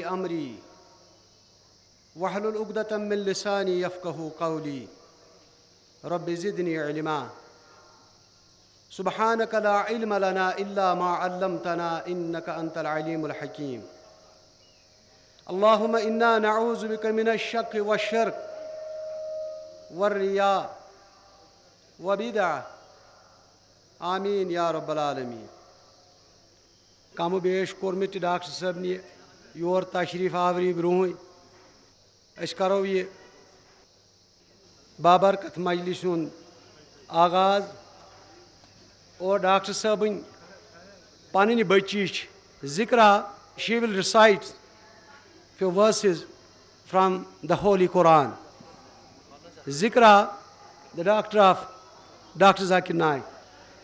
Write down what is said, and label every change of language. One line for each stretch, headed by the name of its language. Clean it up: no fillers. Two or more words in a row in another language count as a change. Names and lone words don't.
Arabic: أمري واحلل عقدة من لساني يفقهوا قولي رب زدني علما سبحانك لا علم لنا إلا ما علمتنا إنك أنت العليم الحكيم اللهم إنا نعوذ بك من الشك والشرك والرياء وبدعة آمين يا رب العالمين.
Kashmiri: کم و بیش کوٚر مےٚ تہِ ڈاکٹر صٲبنہِ یور تشریٖف آوری برٛونٛہٕے. أسۍ کَرو یہِ بابرکت مجلس ہُنٛد آغاز اور ڈاکٹر صٲبٕنۍ پنٕنۍ بٔچی چھِ ذِکرا.
English: she will recite few verses from the Holy Quran. Zikra, the doctor of Dr. Zakir Naik.